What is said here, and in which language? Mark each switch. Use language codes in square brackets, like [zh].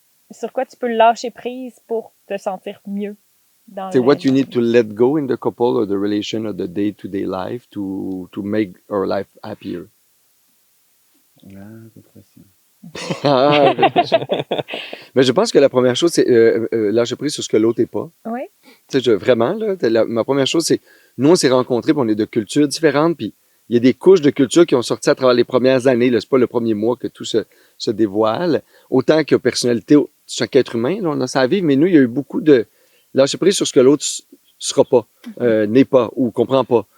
[fr] Sur quoi tu peux lâcher prise pour te sentir mieux dans [en] C'est what you need to let go in the couple or the relation or the day-to-day life to make our life happier. Good question. [fr] Ah, mais je pense que la première chose, c'est lâcher prise sur ce que l'autre n'est pas. Oui. Tu sais, vraiment, là, ma première chose, c'est nous, on s'est rencontrés, puis on est de cultures différentes, puis il y a des couches de culture qui ont sorti à travers les premières années. Là, c'est pas le premier mois que tout se dévoile. Autant que personnalité, chaque être humain, là, on a ça à vivre, mais nous, il y a eu beaucoup de lâcher prise sur ce que l'autre sera pas, n'est pas, ou comprend pas.